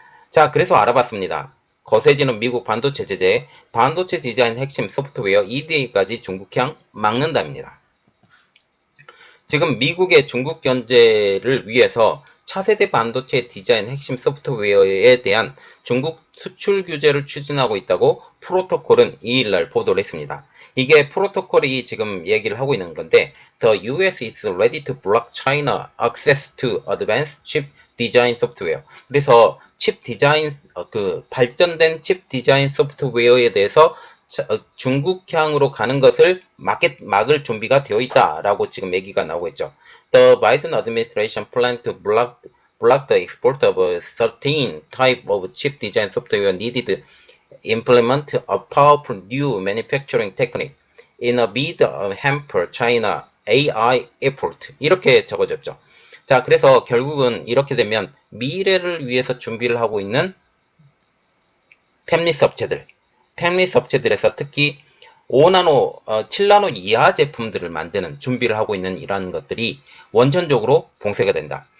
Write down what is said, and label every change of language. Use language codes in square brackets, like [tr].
[ko] 자, 그래서 알아봤습니다. 거세지는 미국 반도체 제재, 반도체 디자인 핵심 소프트웨어 EDA까지 중국향 막는답니다. 지금 미국의 중국 견제를 위해서 차세대 반도체 디자인 핵심 소프트웨어에 대한 중국 수출 규제를 추진하고 있다고 프로토콜은 2일날 보도를 했습니다. 이게 프로토콜이 지금 얘기를 하고 있는 건데, [en] The US is ready to block China access to advanced chip design software. [ko] 그래서 칩 디자인, 발전된 칩 디자인 소프트웨어에 대해서 중국향으로 가는 것을 막을 준비가 되어 있다라고 지금 얘기가 나오고 있죠. [en] The Biden administration plan to block the export of certain type of chip design software needed to implement a powerful new manufacturing technique in a bid to hamper China AI effort. [ko] 이렇게 적어졌죠. 자, 그래서 결국은 이렇게 되면 미래를 위해서 준비를 하고 있는 팹리스 업체들에서 특히 5나노, 7나노 이하 제품들을 만드는 준비를 하고 있는 이러한 것들이 원천적으로 봉쇄가 된다.